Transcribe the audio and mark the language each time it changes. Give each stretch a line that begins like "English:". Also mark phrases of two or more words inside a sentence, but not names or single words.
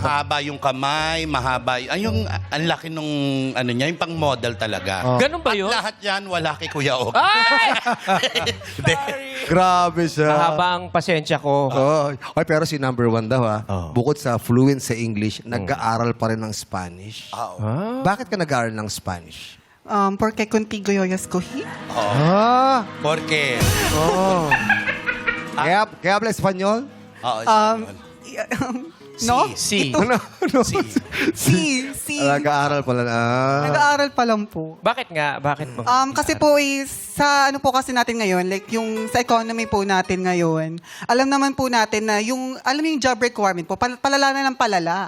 Filipino: mahaba yung kamay, mahaba yung ang laki nung ano niya, yung pang model talaga. Ganun ba yun? At lahat yan wala kay Kuya Og. Ay! Hindi. Grabe siya. Mahaba ang pasensya ko. Oy, pero si number 1 daw ha, bukod sa fluent sa English, nag-aaral pa rin ng Spanish. Bakit ka nag-aaral ng Spanish?
Spanish: Porque contigo yo escogí. Porque Kaya habla Espanyol? No? Si.
Filipino: Ano?
Spanish: Si.
Filipino: Nag-aaral pala na. Nag-aaral pa lang po. Bakit nga? Bakit mo? Kasi po sa ano po kasi natin ngayon, like yung sa economy po natin ngayon, alam naman po natin na alam niyo yung
English: job requirement
Filipino: po, palala na lang palala.